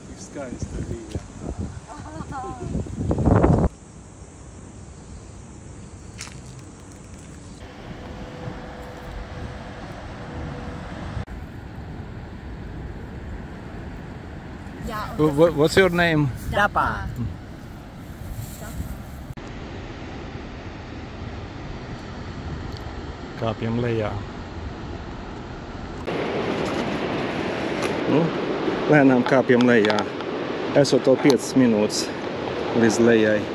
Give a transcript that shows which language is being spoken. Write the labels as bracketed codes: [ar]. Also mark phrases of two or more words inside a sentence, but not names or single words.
[lv] skaista bija. [en] What's your name? [lv] Dapa. Kāpjam lejā. Nu, lēnām kāpjam lejā. Esot vēl 5 minūtes līdz lejai.